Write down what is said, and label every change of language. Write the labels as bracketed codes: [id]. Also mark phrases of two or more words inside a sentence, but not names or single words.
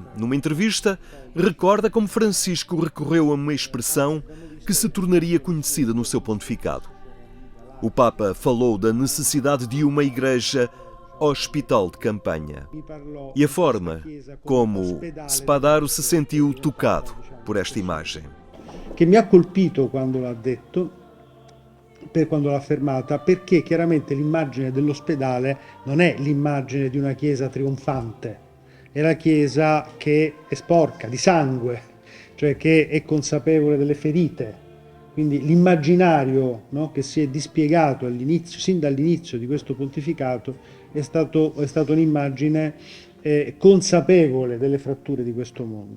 [pt] Numa entrevista, recorda como Francisco recorreu a uma expressão que se tornaria conhecida no seu pontificado. O Papa falou da necessidade de uma igreja hospital de campanha e a forma como Spadaro se sentiu tocado por esta imagem. [it] Che mi ha colpito quando l'ha detto, quando l'ha affermata, perché chiaramente l'immagine dell'ospedale non è l'immagine di una chiesa trionfante, è la chiesa che è sporca di sangue, cioè che è consapevole delle ferite, Quindi l'immaginario, no, che si è dispiegato all'inizio, sin dall'inizio di questo pontificato è stato un'immagine consapevole delle fratture di questo mondo.